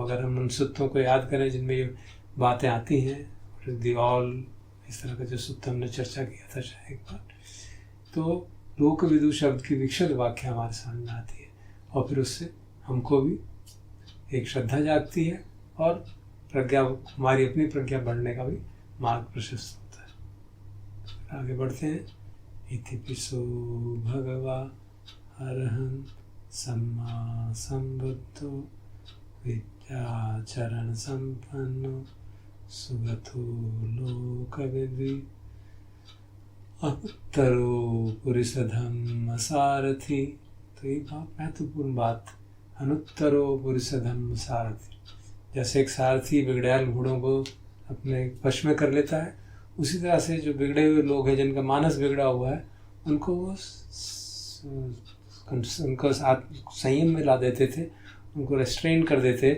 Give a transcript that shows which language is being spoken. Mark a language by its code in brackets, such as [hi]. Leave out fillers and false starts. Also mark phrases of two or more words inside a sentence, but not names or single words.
[hi] अगर हम उन सूत्रों को याद करें जिनमें ये बातें आती हैं, इस तरह का जो सूत्र हमने चर्चा किया था शायद एक बार, तो लोक विदु शब्द की विकसित वाक्य हमारे सामने आती है, और फिर उससे हमको भी एक श्रद्धा जागती है, और प्रज्ञा, हमारी अपनी प्रज्ञा बढ़ने का भी मार्ग प्रशस्त होता है। आगे बढ़ते हैं। [pi] इति पिसो भगवा अरहं सम्मा संबुद्धो विद्याचरण संपन्नो सुगतो लोकविद्वि अनुत्तरो पुरुषधम्म सारथी। [hi] तो ये बहुत महत्वपूर्ण बात, [pi] अनुत्तरो पुरुषधम्म सारथी। [hi] जैसे एक सारथी बिगड़ैल घोड़ों को अपने वश में कर लेता है, उसी तरह से जो बिगड़े हुए लोग हैं, जिनका मानस बिगड़ा हुआ है, उनको वो उनको संयम में ला देते थे, उनको रेस्ट्रेन कर देते।